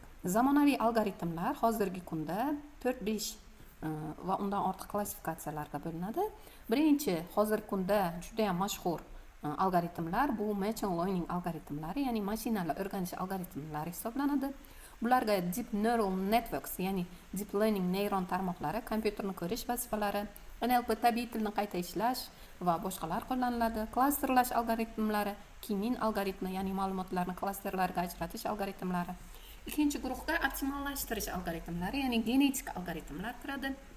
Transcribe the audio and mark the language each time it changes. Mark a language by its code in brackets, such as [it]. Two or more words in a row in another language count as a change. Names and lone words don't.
[uz] Zamonaviy algoritmlar hozirgi kunda 4-5 va undan ortiq klassifikatsiyalarga bo'linadi. Birinchi hozirgi kunda juda ham mashhur algoritmlar bu [en] machine learning [uz] algoritmlari, ya'ni mashinalar o'rganish algoritmlari hisoblanadi. Bularga [en] deep neural networks, [uz] ya'ni [en] deep learning [uz] neyron tarmoqlari, kompyuterni ko'rish vazifalari, NLP tabiiy tilni qayta ishlash va boshqalar qo'llaniladi. Klasterlash algoritmlari, Kinin algoritmi, ya'ni ma'lumotlarni klasterlarga ajratish algoritmlari. Ikkinchi guruhda optimallashtirish algoritmlari, ya'ni genetik algoritmlar kiradi.